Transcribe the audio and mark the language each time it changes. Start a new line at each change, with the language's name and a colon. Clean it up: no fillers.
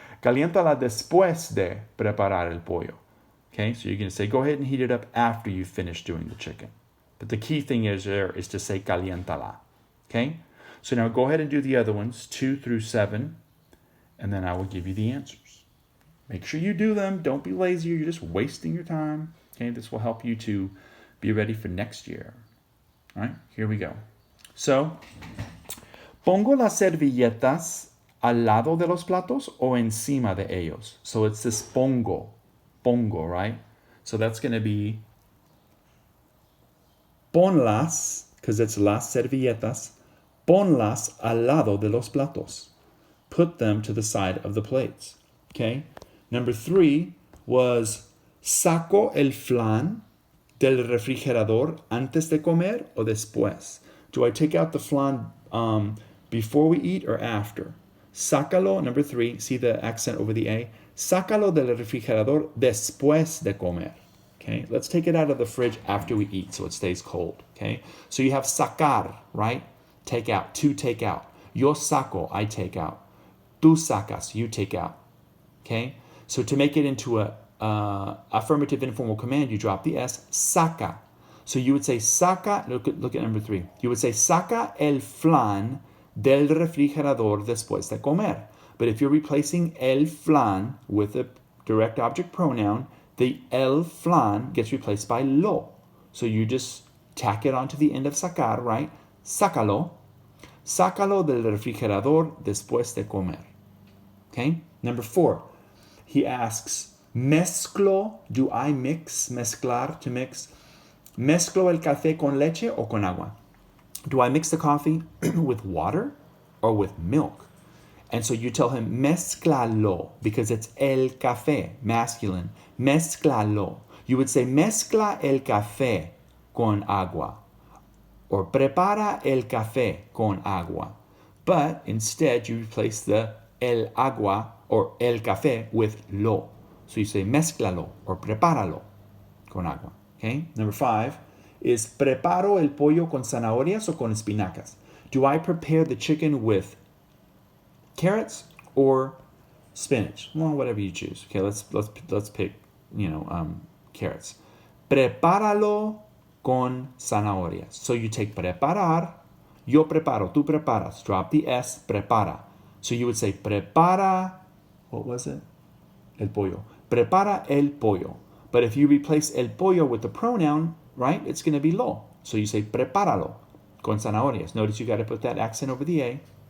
Spanish: Caliéntala después de preparar el pollo.
English: Okay? So you're going to say, go ahead and heat it up after you finish doing the chicken. But the key thing is to say caliéntala. Okay? So now go ahead and do the other ones, 2 through 7, and then I will give you the answers. Make sure you do them. Don't be lazy. You're just wasting your time. Okay? This will help you to be ready for next year. All right? Here we go. So,
Spanish: pongo las servilletas al lado de los platos o encima de ellos.
English: So it's this pongo, right? So that's going to be ponlas, because it's
Spanish: las servilletas, ponlas al lado de los platos.
English: Put them to the side of the plates. Okay? Number 3 was
Spanish: saco el flan del refrigerador antes de comer o después.
English: Do I take out the flan before we eat or after? Sácalo, number 3, see the accent over the A.
Spanish: Sácalo del refrigerador después de comer.
English: Okay, let's take it out of the fridge after we eat so it stays cold. Okay, so you have sacar, right? Take out, to take out.
Spanish: Yo saco,
English: I take out.
Spanish: Tú sacas,
English: you take out. Okay, so to make it into a affirmative informal command, you drop the S, saca. So you would say saca, look at number 3. You would say
Spanish: saca el flan del refrigerador después de comer.
English: But if you're replacing
Spanish: el flan
English: with a direct object pronoun, the el flan gets replaced by lo. So you just tack it onto the end of sacar, right?
Spanish: Sácalo. Sácalo del refrigerador después de comer. Okay?
English: Number 4, he asks, mezclo, do I mix, mezclar, to mix?
Spanish: Mezclo el café con leche o con agua?
English: Do I mix the coffee with water or with milk? And so you tell him, mezclalo, because it's el café, masculine.
Spanish: Mezclalo.
English: You would say,
Spanish: mezcla el café con agua.
English: Or
Spanish: prepara el café con agua.
English: But instead, you replace the
Spanish: el agua
English: or
Spanish: el café
English: with lo. So you say, mezclalo or
Spanish: prepáralo con agua.
English: Okay? Number 5 is,
Spanish: preparo el pollo con zanahorias o con espinacas?
English: Do I prepare the chicken with carrots or spinach? Well, whatever you choose. Okay, let's pick, carrots.
Spanish: Prepáralo con zanahorias.
English: So you take preparar,
Spanish: yo preparo, tú preparas.
English: Drop the S, prepara. So you would say prepara, what was it? el pollo.
Spanish: Prepara el pollo.
English: But if you replace
Spanish: el pollo
English: with the pronoun, right, it's going to be lo. So you say
Spanish: prepáralo con zanahorias.
English: Notice you got to put that accent over the A.